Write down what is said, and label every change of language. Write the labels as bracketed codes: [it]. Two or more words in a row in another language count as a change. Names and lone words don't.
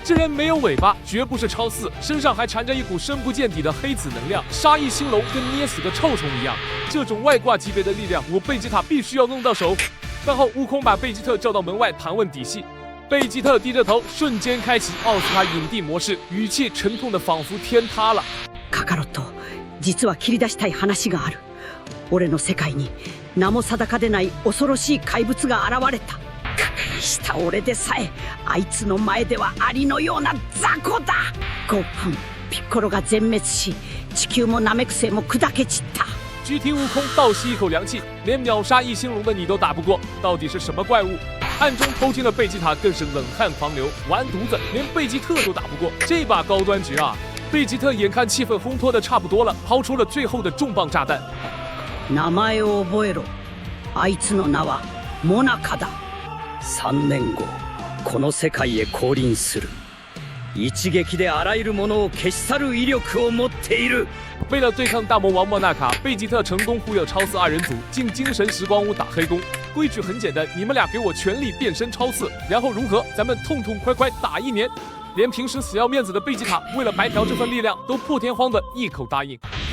[zh] 这人没有尾巴，绝不是超四，身上还缠着一股深不见底的黑子能量，杀一星龙跟捏死个臭虫一样。这种外挂级别的力量，我贝吉塔必须要弄到手。饭后，悟空把贝吉特叫到门外盘问底细。贝吉特低着头，瞬间开启奥斯卡影帝模式，语气沉痛的仿佛天塌了。 [ja] カカロット、実は切り出したい話がある。俺の世界に名も定かでない恐ろしい怪物が現れた。した俺でさえあいつの前ではアリのような雑魚だ。5分ピッコロが全滅し、地球もナメク星も砕け散った。 [zh] GT 悟空倒吸一口凉气，连秒杀一星龙的你都打不过，到底是什么怪物？暗中偷听的贝吉塔更是冷汗狂流，完犊子，连贝吉特都打不过，这把高端局啊！贝吉特眼看气氛烘托的差不多了，抛出了最后的重磅炸弹。 [ja] 名前を覚えろ。あいつの名はモナカだ。 3年後、この世界へ降臨する。一撃であらゆるものを消し去る威力を持っている。 [zh] 为了对抗大魔王莫纳卡，贝吉特成功忽悠超四二人组进精神时光屋打黑工。规矩很简单，你们俩给我全力变身超四，然后如何？咱们痛痛快快打1年。连平时死要面子的贝吉塔，为了白嫖这份力量，都破天荒的一口答应。